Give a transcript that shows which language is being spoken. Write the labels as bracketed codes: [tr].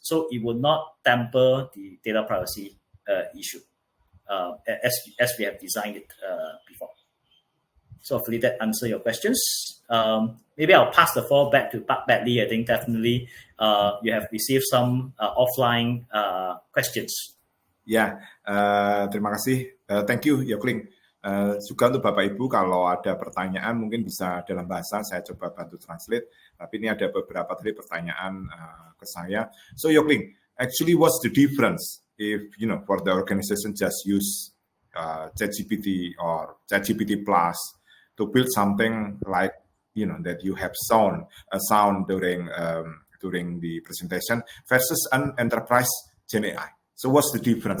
[en] So it will not tamper the data privacy issue as we have designed it before. So hopefully that answers your questions. Maybe I'll pass the floor back to Pak Badley. I think definitely you have received some offline questions. [id] Ya, terima kasih. [en] Thank you, [id] Yokling. Juga untuk Bapak Ibu, kalau ada pertanyaan mungkin bisa dalam bahasa, saya coba bantu translate. Tapi ini ada beberapa tadi pertanyaan ke saya. [en] So Yokling, actually what's the difference if, for the organization just use ChatGPT or ChatGPT Plus to build something like, that you have sound during the presentation versus an enterprise GenAI. So what's the difference?